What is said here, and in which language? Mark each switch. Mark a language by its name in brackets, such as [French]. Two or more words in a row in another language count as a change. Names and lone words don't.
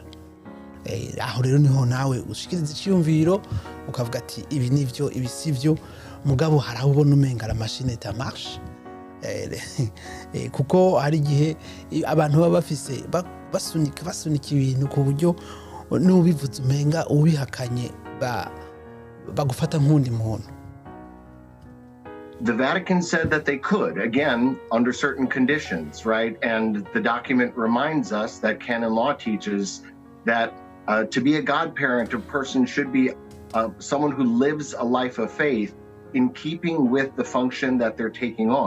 [Rundi] Aho rero niho nawe ushikiriza icyumviro ukavuga ati ibi nivyo ibi sivyo mugabo harabona umenga [French] la machine ta marche. [Rundi] Kuko hari gihe abantu baba bafise basunika ibintu ku buryo n'ubivuze umenga ubihakanye bagufata nk'undi muntu. [English] The Vatican said that they could, again, under certain conditions, right? And the document reminds us that canon law teaches that to be a godparent, a person should be someone who lives a life of faith in keeping with the function that they're taking on.